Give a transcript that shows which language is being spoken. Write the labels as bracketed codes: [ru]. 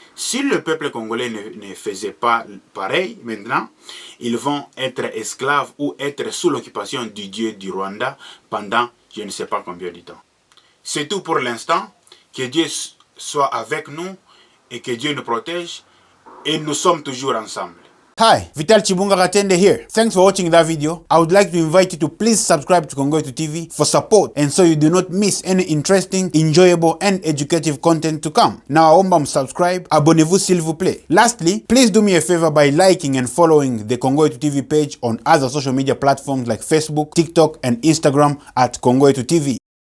[fr] Si le peuple congolais ne faisait pas pareil maintenant, ils vont être esclaves ou être sous l'occupation du dieu du Rwanda pendant je ne sais pas combien de temps. C'est tout pour l'instant. Que Dieu soit avec nous et que Dieu nous protège. Et nous sommes toujours ensemble. [en] Hi, Vital Chibunga Katende here. Thanks for watching that video. I would like to invite you to please subscribe to Congo2 TV for support and so you do not miss any interesting, enjoyable and educative content to come. Now, Ombam subscribe, [fr] abonnez-vous s'il vous plaît. [en] Lastly, please do me a favor by liking and following the Congo2 TV page on other social media platforms like Facebook, TikTok and Instagram at Congo2 TV.